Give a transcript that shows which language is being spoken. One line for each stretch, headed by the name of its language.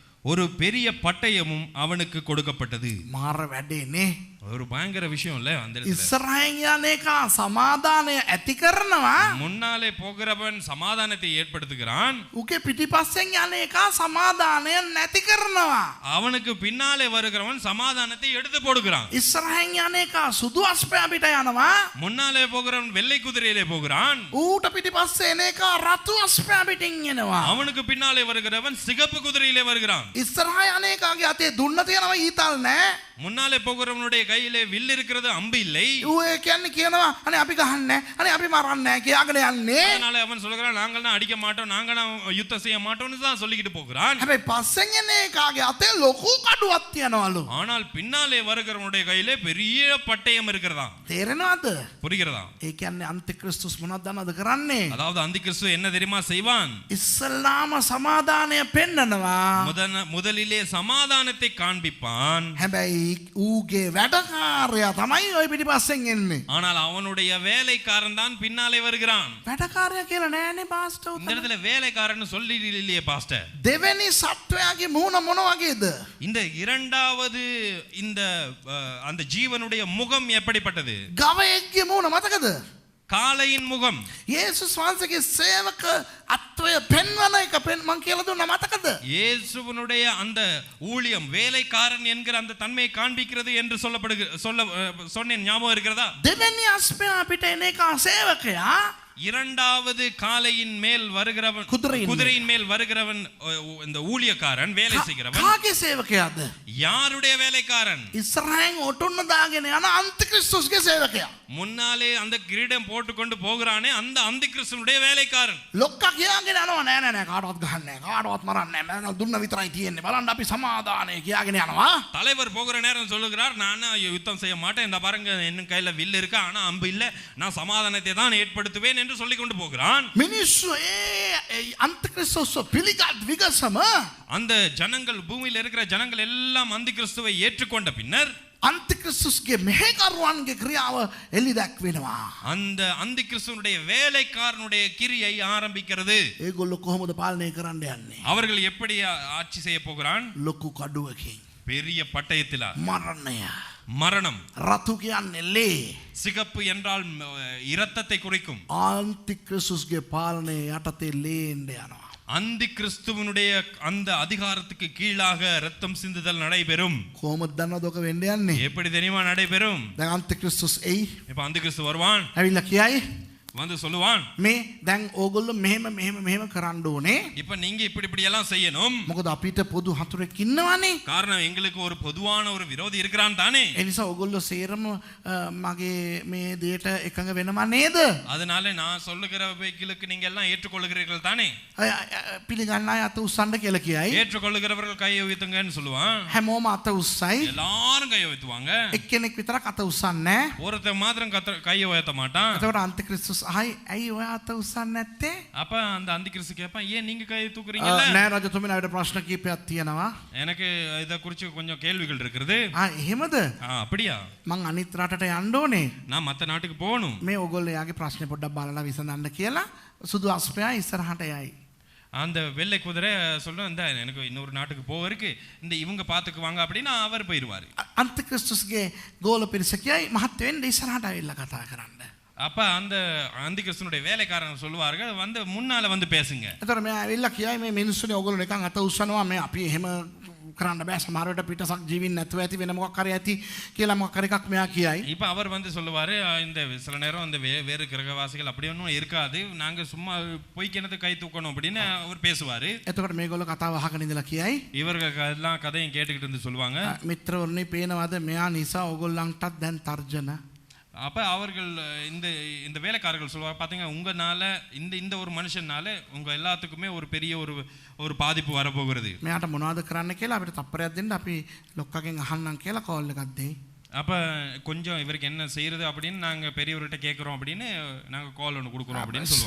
Tamil: ஒரு பெரிய பட்டயமும் அவனுக்கு கொடுக்கப்பட்டது.
Sinhala: මාර වැඩේනේ.
Tamil: ஒரு பயங்கர விஷயம் இல்ல அந்த இடத்துல.
Sinhala: ඉස්සරහින් යන එක සමාදානය ඇති කරනවා.
Tamil: முன்னாலே போகிறவன் சமாதானத்தை ஏற்படுத்துகிறான்.
Sinhala: උගේ පිටිපස්සෙන් යන එක සමාදානය නැති කරනවා.
Tamil: அவனுக்கு பின்னாலே வருகிறவன் சமாதானத்தை எடுத்து போடுகிறான்.
Sinhala: ඉස්සරහින් යන එක සුදු අස්පයා පිට යනවා.
Tamil: முன்னாலே போகிறவன் வெள்ளை குதிரையிலே போகிறான்.
Sinhala: ඌට පිටිපස්සේ එන එක රතු අස්පයා පිටින් එනවා.
Tamil: அவனுக்கு பின்னாலே வருகிறவன் சிகப்பு குதிரையிலே வருகிறான்.
Sinhala: ඉස්සරහා යන එකගේ අතේ දුන්න තියෙනවා ඊතල් නැහැ.
Tamil: முன்னாலே போகிறவனுடைய கையிலே வில் இருக்கிறது, அம்பு இல்லை.
Sinhala: ඌ ඒ කියන්නේ කියනවා අනේ අපි ගහන්නේ අනේ අපි මරන්නේ කියාගෙන යන්නේ.
Tamil: அதனால அவன் சொல்கிறான் நாங்கள் தான் அடிக்க மாட்டோம், நாங்க தான் யுத்தம் செய்ய மாட்டோம்னு தான் சொல்லிக்கிட்டு போகிறான்.
Sinhala: හැබැයි පස්සෙන් එන එකගේ අතේ ලොකු කඩුවක් තියනවලු.
Tamil: ஆனால் பின்னாலே வருகிறவனுடைய கையிலே பெரிய பட்டயம் இருக்கிறதா.
Sinhala: තේරෙනවද?
Tamil: புரிகிறதா?
Sinhala: ඒ කියන්නේ අන්තික්‍රිස්තුස් මොනවද දන්නවද කරන්නේ?
Tamil: அதாவது அந்தி கிறிஸ்து என்ன தெரியுமா செய்வான்?
Sinhala: ඉස්සල්ලාම සමාදානය පෙන්නනවා.
Tamil: முதலிலே சமாதானத்தை காண்பிப்பான்.
Sinhala: හැබැයි ඌගේ වැඩකාරයා තමයි ওই පිටිපස්සෙන් එන්නේ.
Tamil: ஆனால் அவனுடைய வேலைக்காரன் தான் பின்னாலே வருகிறான்.
Sinhala: වැඩකාරයා කියලා නෑනේ පාස්ටර්.
Tamil: இந்த இடத்துல வேலைக்காரன்னு சொல்லி இல்லையே பாஸ்டர்.
Sinhala: දෙවෙනි සත්වයාගේ මූණ මොන වගේද?
Tamil: இந்த இரண்டாவது இந்த அந்த ஜீவனுடைய முகம் எப்படிப்பட்டது?
Sinhala: ගවයෙක්ගේ මූණ මතකද?
Tamil: காளையின் முகம்.
Sinhala: යේසුස් වහන්සේගේ සේවක අත්වය පෙන්වන එක මං කියලා දුන්නා මතකද?
Tamil: இயேசுவினுடைய அந்த ஊழியம் வேலைக்காரன் என்கிற அந்த தன்மையை காண்பிக்கிறது என்று சொன்னேன், ஞாபகம் இருக்கிறதா?
Sinhala: දෙවෙනි අස්පයා පිට එන එක සේවකයා
Tamil: இரண்டாவது காளையின் மேல் வருகிறவன், குதிரையின் மேல் வருகிறவன் இந்த ஊழியக்காரன், வேலை செய்கிறவன்.
Sinhala: කාගේ සේවකයාද?
Tamil: யாருடைய வேலைக்காரன்?
Sinhala: ඉස්සරහින් ඔටුන්න දාගෙන යන අන්තික්‍රිස්තුස්ගේ සේවකයා.
Tamil: முன்னாலே அந்த கிரீடம் போட்டுக்கொண்டு போகிறானே அந்த அந்தி கிறிஸ்துனுடைய வேலைக்காரன்.
Sinhala: ලොක්කා කියාගෙන යනවා නෑ නෑ නෑ කාටවත් ගහන්නේ නෑ කාටවත් මරන්නේ නෑ මම දුන්න විතරයි තියෙන්නේ බලන්න අපි සමාදානය කියාගෙන යනවා.
Tamil: தலைவர் போகிற நேரம் சொல்லுகிறார் நான் யுத்தம் செய்ய மாட்டேன், இந்த பாருங்க என் கையில வில் இருக்கு ஆனா அம்பு இல்ல, நான் சமாதானத்தை தான் ஏற்படுத்துவேன் என்று சொல்லி கொண்டு போகிறான்.
Sinhala: මිනිස්සු ඒ අන්තික්‍රිස්තුස් පිළිගත් විගසම
Tamil: அந்த ஜனங்கள், பூமியில் இருக்கிற ஜனங்கள் எல்லாம் அந்தி கிறிஸ்துவை ஏற்றுக்கொண்ட பின்னர்
Sinhala: අන්තික්‍රිස්තුස්ගේ මෙහෙකරුවන්ගේ ක්‍රියාව එලි දැක්වෙනවා.
Tamil: அந்த அந்தி கிறிஸ்துவனுடைய வேலைக்காரனுடைய கிரியை ஆரம்பிக்கிறது.
Sinhala: ඒගොල්ලෝ කොහොමද පාලනය කරන්න යන්නේ?
Tamil: அவர்கள் எப்படி ஆட்சி செய்ய போகிறான்?
Sinhala: ලොකු කඩුවකින්.
Tamil: பெரிய பட்டயத்திலா.
Sinhala: මරණය.
Tamil: மரணம்.
Sinhala: රතු කියන්නේ ලේ.
Tamil: சிகப்பு என்றால் இரத்தத்தை குறிக்கும்.
Sinhala: අන්තික්‍රිස්තුස්ගේ පාලනය යටතේ ලේන්න යනවා.
Tamil: அந்தி கிறிஸ்துவனுடைய அந்த அதிகாரத்துக்கு கீழாக ரத்தம் சிந்துதல் நடைபெறும்.
Sinhala: කොහොමද දන්නවද ඔක වෙන්න යන්නේ?
Tamil: எப்படி தெரியுமா நடைபெறும்?
Sinhala: දැන් අන්තික්‍රිස්තුස් එයි.
Tamil: இப்ப அந்தி கிறிஸ்து வருவான்.
Sinhala: ඇවිල්ලා කියයි
Tamil: வந்து சொல்லுவான்
Sinhala: මේ දැන් ඕගොල්ලෝ මෙහෙම කරන්න ඕනේ.
Tamil: இப்ப நீங்க இப்படி எல்லாம் செய்யணும்.
Sinhala: මොකද අපිට පොදු හතුරෙක් ඉන්නවනේ.
Tamil: காரணம் எங்களுக்கு ஒரு பொதுவான ஒரு விரோதி இருக்கிறான் தானே.
Sinhala: ඒ නිසා ඕගොල්ලෝ සේරම මගේ මේ දෙයට එකඟ වෙනව නේද?
Tamil: அதனால நான் சொல்லுகிறவைகளுக்கு நீங்க எல்லாம் ஏற்றுக்கொள்கிறீர்கள் தானே.
Sinhala: පිළිගන්න අය අත උස්සන්න කියලා කියයි.
Tamil: ஏற்றுக்கொள்கிறவர்கள் கையை உயர்த்துங்கன்னு சொல்லுவான்.
Sinhala: හැමෝම අත උස්සයි.
Tamil: எல்லாரும் கையை உயர்த்துவாங்க.
Sinhala: එක්කෙනෙක් විතරක් අත උස්සන්නේ නැහැ.
Tamil: ஒருத்தன் மாத்திரம் கையை உயர்த்த மாட்டான்.
Sinhala: එතකොට අන්තික්‍රිස්තුස් අහයි ඇයි ඔය අත උස්සන්නේ නැත්තේ?
Tamil: அப்ப அந்த அந்தி கிறிஸ்து கேட்பான் ஏன் நீங்க கையை தூக்குறீங்கல்ல?
Sinhala: නෑ රජතුමනි අපිට ප්‍රශ්න කීපයක් තියෙනවා.
Tamil: எனக்கு இத குறித்து கொஞ்சம் கேள்விகள் இருக்குது.
Sinhala: එහෙමද?
Tamil: அப்படியா?
Sinhala: මං අනිත් රටට යන්න ඕනේ.
Tamil: நான் மத்த நாட்டுக்கு போகணும்.
Sinhala: මේ ඕගොල්ලෝ යාගේ ප්‍රශ්නේ පොඩ්ඩක් බලලා විසඳන්න කියලා සුදු අස්පයා ඉස්සරහට යයි.
Tamil: அந்த வெள்ளை குதிரை சொல்லும் இந்த எனக்கு இன்னொரு நாட்டுக்கு போக இருக்கு, இந்த இவங்க பாத்துக்குவாங்க அப்படின்னு அவர் போயிடுவாரு.
Sinhala: අන්තික්‍රිස්තුස්ගේ ගෝල පිරිස කියයි මහත් වෙන්න ඉස්සරහට ආවිල්ලා කතා කරන්න.
Tamil: அப்ப அந்த அந்தி கிறிஸ்துனுடைய வேலைக்காரங்க சொல்லுவார்கள் வந்து முன்னால வந்து பேசுங்க.
Sinhala: එතකොට මෙයා ඇවිල්ලා කියයි මේ මිනිස්සුනේ ඕගොල්ලෝ නිකන් අත උස්සනවා මේ අපි එහෙම කරන්න බෑ සමහරවිට පිටසක් ජීවින් නැතුව ඇති වෙන මොකක් හරි ඇති කියලා මොකක් හරි එකක් මෙයා කියයි.
Tamil: இப்ப அவர் வந்து சொல்லுவாரு இந்த சில நேரம் அந்த வேறு கிரகவாசிகள் அப்படி ஒன்றும் இருக்காது, நாங்க சும்மா போய் கிணத்து கை தூக்கணும் அப்படின்னு அவர் பேசுவாரு.
Sinhala: එතකොට මේගොල්ලෝ කතාව අහගෙන ඉඳලා කියයි
Tamil: இவர்கள் எல்லாம் கதையும் கேட்டுக்கிட்டு இருந்து சொல்லுவாங்க
Sinhala: මිත්‍රවරුනි පේනවාද මෙයා නිසා ඕගොල්ලන්ටත් දැන් තර්ජන
Tamil: அப்ப அவர்கள் இந்த இந்த வேலைக்காரர்கள் சொல்லுவாங்க, பாத்தீங்க உங்கனால இந்த ஒரு மனுஷனால உங்க எல்லாத்துக்குமே ஒரு பெரிய ஒரு பாதிப்பு வரப்போகிறது.
Sinhala: මෙයාට මොනවද කරන්න කියලා අපිට තප්පරයක් දෙන්න අපි ලොක්කගෙන් අහන්නම් කියලා කෝල් එකක් දෙයි.
Tamil: அப்ப கொஞ்சம் இவருக்கு என்ன செய்யறது அப்படின்னு நாங்க பெரியவர்கிட்ட கேட்குறோம் அப்படின்னு நாங்க கால் ஒன்று கொடுக்குறோம் அப்படின்னு சொல்லுவோம்.